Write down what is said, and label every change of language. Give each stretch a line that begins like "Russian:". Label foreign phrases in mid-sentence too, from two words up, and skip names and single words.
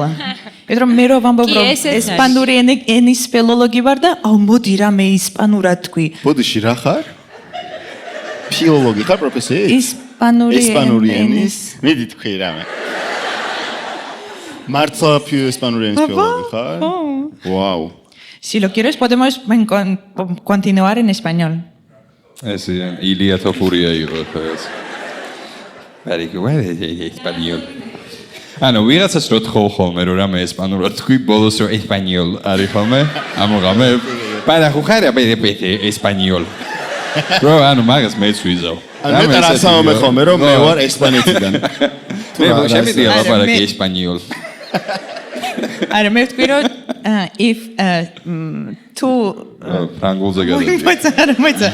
Georgian: იმიტომ რომ მე რო ვამბობ რომ ესპანური ენის ფილოლოგი ვარ და აუ მოდი რა მე ისპანურად თქვი. ბოდიში რა ხარ? ფილოლოგი ხარ პროფესია? ისპანური ენის. მიდი თქვი რამე. მართლა ესპანური ენის ფილოლოგი ხარ? Wow.
Spanish: Si lo quieres podemos continuar en español.
Georgian: ეს ილია თოფურია იყო ეს. ესპანიოლ. ანუ ვიღაცას რო თხოვ ხოლმე რომ რამე ესპანურად თქვი, ბოლოს რო ესპანიოლ არის ხოლმე, ამოღამე
Spanish: para jugar a español.
Georgian: რო ანუ მაგას მეც ვიზავ. ანუ მე რასაომე ხოლმე რომ მე ვარ ესპანეთიდან. მე შემიძლია ლაპარაკი ესპანიოლ. არა მე ვთქვი რომ if თუ ფრანგულზე გადავიდე. მოიცა.